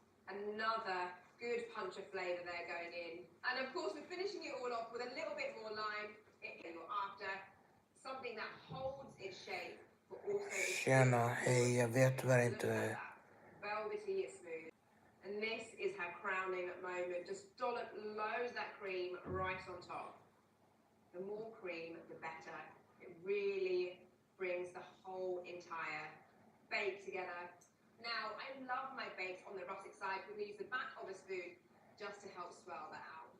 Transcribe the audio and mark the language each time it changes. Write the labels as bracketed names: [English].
[English] Another good punch of flavour there going in. And of course we're finishing it all off with a little bit more lime after. Something that holds its shape but also is [Swedish] Tjena, hej, jag vet tyvärr inte. [English] velvety smooth. And this is her crowning moment. Just dollop loads that cream right on top. The more cream, the better. It really brings the whole entire bake together. Now, I love my bakes on the rustic side. We're going to use the back of a spoon just to help swirl that out.